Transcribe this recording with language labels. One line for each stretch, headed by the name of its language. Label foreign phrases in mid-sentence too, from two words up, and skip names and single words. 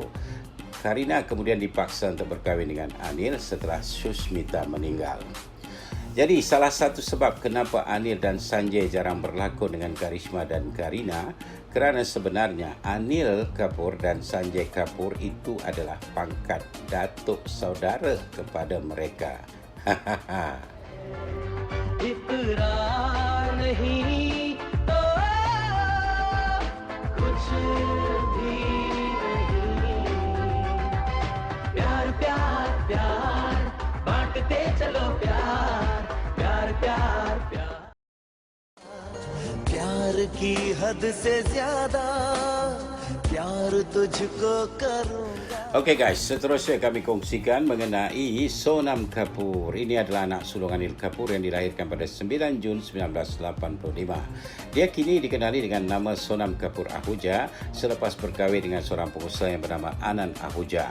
Malay: Kareena kemudian dipaksa untuk berkahwin dengan Anil setelah Sushmita meninggal. Jadi salah satu sebab kenapa Anil dan Sanjay jarang berlakon dengan Karishma dan Kareena kerana sebenarnya Anil Kapoor dan Sanjay Kapoor itu adalah pangkat datuk saudara kepada mereka.
Hindi: इकरार नहीं तो कुछ भी नहीं प्यार प्यार प्यार बांटते चलो प्यार प्यार प्यार प्यार प्यार की हद से ज्यादा प्यार तुझको करूंगा.
English: Okey guys,
Malay: seterusnya kami kongsikan mengenai Sonam Kapoor. Ini adalah anak sulung Anil Kapoor yang dilahirkan pada 9 Jun 1985. Dia kini dikenali dengan nama Sonam Kapoor Ahuja selepas berkahwin dengan seorang pengusaha yang bernama Anand Ahuja.